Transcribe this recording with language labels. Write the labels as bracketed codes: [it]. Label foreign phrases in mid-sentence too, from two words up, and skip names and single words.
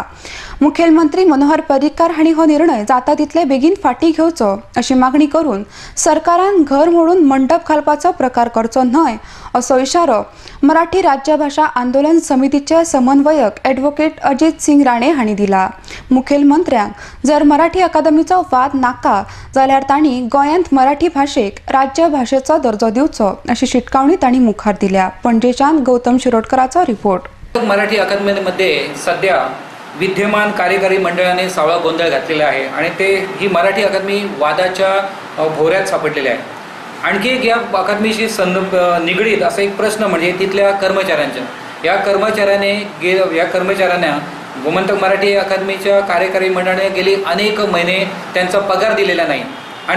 [kok] मुखेलमंत्री मनोहर पर्रीकार हांणी हो निर्णय जाता तितले बेगीन फाटीं घेवचो अशी मागणी करून सरकारान घर मोडून मंडप घालपाचो प्रकार करचो न्हय असो इशारो मराठी राज्य भाषा आंदोलन समितीचे समन्वयक ॲडव्होकेट अजित सिंग राणे हांणी दिला. मुखेलमंत्र्यांक जर मराठी अकादमीचो वाद नाका जाल्यार तांणी गोंयांत मराठी भाशेक राज्य भाशेचो दर्जो दिवचो अशी शिटकावणी तांणी मुखार दिल्या. पणजेच्यान गौतम शिरोडकराचो रिपोर्ट. [mr] मराठी अकादमीमध्ये सध्या विद्यमान कार्यकारी मंडळाने सावळा गोंधळ घातलेला आहे आणि ही मराठी अकादमी वादाच्या भोवऱ्यात सापडलेली आहे. आणखी एक या अकादमीशी निगडीत असा एक प्रश्न म्हणजे तिथल्या कर्मचाऱ्यांचा. या कर्मचाऱ्यांना गोमंतक मराठी अकादमीच्या कार्यकारी मंडळाने गेली अनेक महिने त्यांचा पगार दिलेला नाही आणि